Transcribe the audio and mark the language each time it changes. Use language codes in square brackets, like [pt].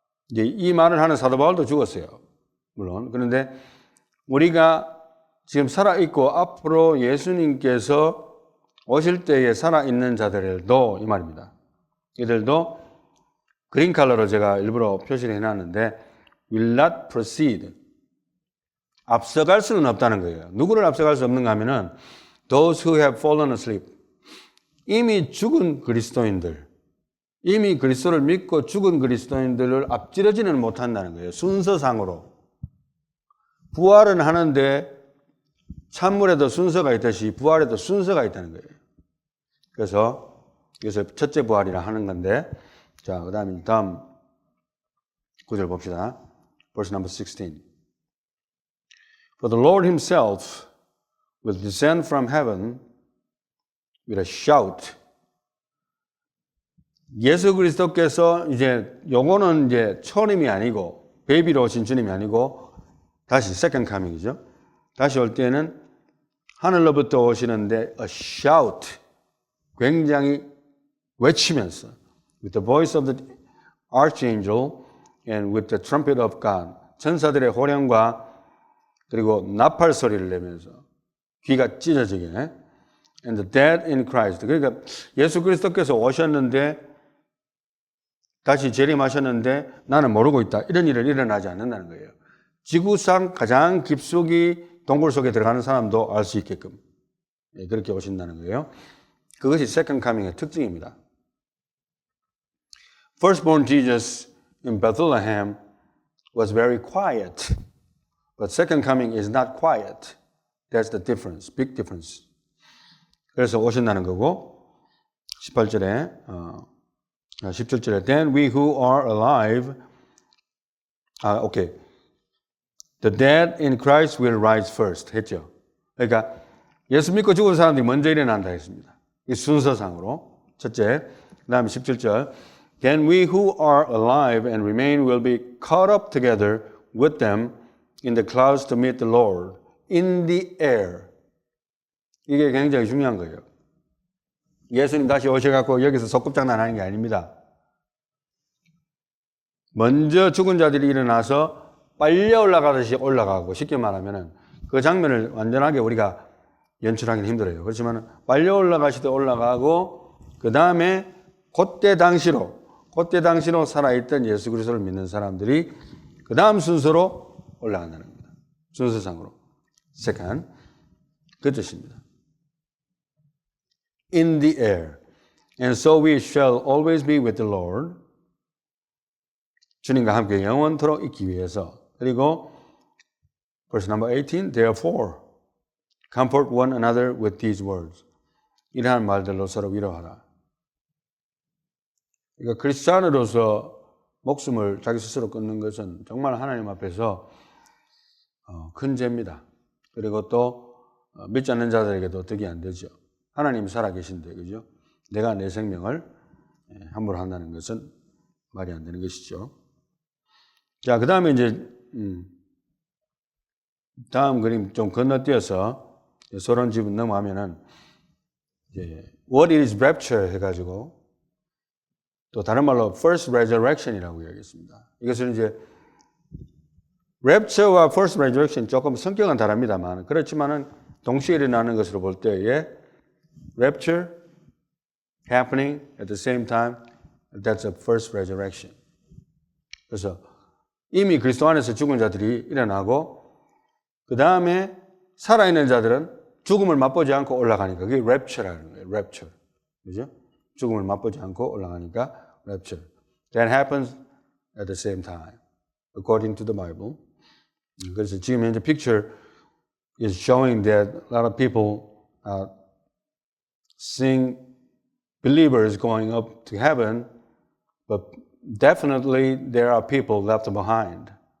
[ko] 이제 이 말을 하는 사도 바울도 죽었어요. 물론. 그런데 우리가 지금 살아있고 앞으로 예수님께서 오실 때에 살아있는 자들도 이 말입니다. 이들도 그린 컬러로 제가 일부러 표시를 해놨는데 [en] will not proceed. [ko] 앞서갈 수는 없다는 거예요. 누구를 앞서갈 수 없는가 하면은 [en] those who have fallen asleep. [ko] 이미 죽은 그리스도인들, 이미 그리스도를 믿고 죽은 그리스도인들을 앞지르지는 못한다는 거예요. 순서상으로. 부활은 하는데 찬물에도 순서가 있듯이 부활에도 순서가 있다는 거예요. 그래서 이것을 첫째 부활이라 하는 건데, 자, 그 다음에 다음 구절 봅시다. [en] Verse number 16. For the Lord himself will descend from heaven with a shout. [ko] 예수 그리스도께서 이제 요거는 이제 초림이 아니고 베이비로 오신 주님이 아니고 다시 second coming이죠. 다시 올 때는 하늘로부터 오시는데 a shout. 굉장히 외치면서 [en] with the voice of the archangel and with the trumpet of God. [ko] 천사들의 호령과 그리고 나팔 소리를 내면서 귀가 찢어지게. [en] And the dead in Christ. [ko] 그러니까 예수 그리스도께서 오셨는데 다시 재림하셨는데 나는 모르고 있다. 이런 일은 일어나지 않는다는 거예요. 지구상 가장 깊숙이 동굴 속에 들어가는 사람도 알 수 있게끔 그렇게 오신다는 거예요. 그것이 second coming의 특징입니다. [en] Firstborn Jesus in Bethlehem was very quiet. But second coming is not quiet. That's the difference, big difference. [ko] 그래서 오신다는 거고 18절에 17절에 [en] Then we who are alive okay. The dead in Christ will rise first [ko] 했죠. 그러니까 예수 믿고 죽은 사람들이 먼저 일어난다 했습니다. 이 순서상으로 첫째, 그다음에 17절 [en] Then we who are alive and remain will be caught up together with them in the clouds to meet the Lord in the air. [ko] 이게 굉장히 중요한 거예요. 예수님 다시 오셔갖고 여기서 소꿉장난 하는 게 아닙니다. 먼저 죽은 자들이 일어나서 빨려 올라가듯이 올라가고 쉽게 말하면은 그 장면을 완전하게 우리가 연출하기는 힘들어요. 그렇지만 빨려 올라가시듯 올라가고 그 다음에 그때 당시로 살아있던 예수 그리스도를 믿는 사람들이 그 다음 순서로 올라간다는 겁니다. 순서상으로. Second. 그 뜻입니다. [en] In the air. And so we shall always be with the Lord. [ko] 주님과 함께 영원토록 있기 위해서. 그리고 [en] verse number 18. Therefore, comfort one another with these words. [ko] 이러한 말들로 서로 위로하라. 그러니까 크리스찬으로서 목숨을 자기 스스로 끊는 것은 정말 하나님 앞에서 큰 죄입니다. 그리고 또 믿지 않는 자들에게도 덕이 안 되죠. 하나님이 살아계신데, 그죠? 내가 내 생명을 함부로 한다는 것은 말이 안 되는 것이죠. 자, 그 다음에 이제 다음 그림 좀 건너뛰어서 서론 지분 넘어가면은 이제 [en] What is rapture [ko] 해가지고 또 다른 말로 first resurrection이라고 이야기했습니다. 이것은 이제 rapture와 first resurrection 조금 성격은 다릅니다만 그렇지만은 동시에 일어나는 것으로 볼 때에 [en] rapture happening at the same time, that's a first resurrection. [ko] 그래서 이미 그리스도 안에서 죽은 자들이 일어나고 그 다음에 살아있는 자들은 죽음을 맛보지 않고 올라가니까 그게 rapture라는 거예요. rapture. 그죠? 죽음을 맛보지 않고 올라가니까 rapture. [en] That happens at the same time, according to the Bible. [ko] 그래서 지금 현재 [en] picture is showing that a lot of people seeing believers going up to heaven, but definitely there are people left behind.